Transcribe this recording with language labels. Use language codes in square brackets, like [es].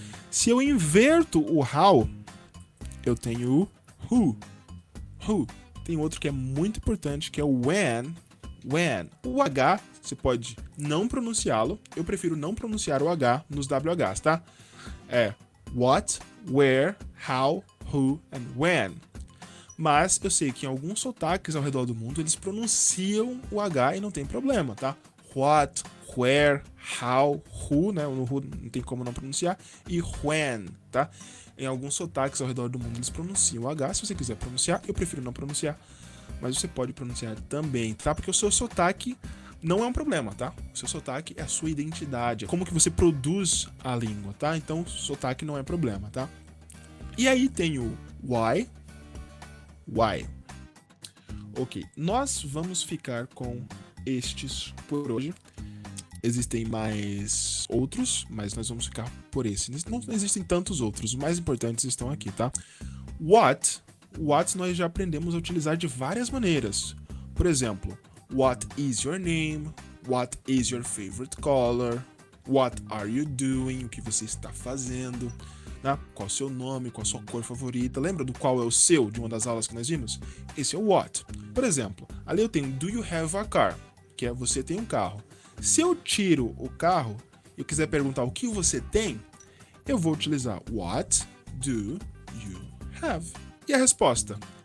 [pt] Se eu inverto o how, eu tenho o who. Tem outro que é muito importante, que é o when. O H, você pode não pronunciá-lo. Eu prefiro não pronunciar o H nos WHs, tá? É [en] what, where, how, who and when. [pt] Mas eu sei que em alguns sotaques ao redor do mundo eles pronunciam o H e não tem problema, tá? What, where, how, who, né? O who não tem como não pronunciar. E when, tá? Em alguns sotaques ao redor do mundo eles pronunciam o H. Se você quiser pronunciar, eu prefiro não pronunciar. Mas você pode pronunciar também, tá? Porque o seu sotaque não é um problema, tá? O seu sotaque é a sua identidade, é como que você produz a língua, tá? Então, o sotaque não é problema, tá? E aí tem o why. Ok, nós vamos ficar com estes por hoje. Existem mais outros, mas nós vamos ficar por esse. Não existem tantos outros, os mais importantes estão aqui, tá? What nós já aprendemos a utilizar de várias maneiras. [en] Por exemplo, what is your name? What is your favorite color? What are you doing? [pt] O que você está fazendo? Né? Qual é o seu nome? Qual a sua cor favorita? Lembra do qual é o seu de uma das aulas que nós vimos? Esse é o what. Por exemplo, ali eu tenho [en] do you have a car? [pt] Que é você tem um carro. Se eu tiro o carro e eu quiser perguntar o que você tem, eu vou utilizar [en] what do you have? [pt] E a resposta?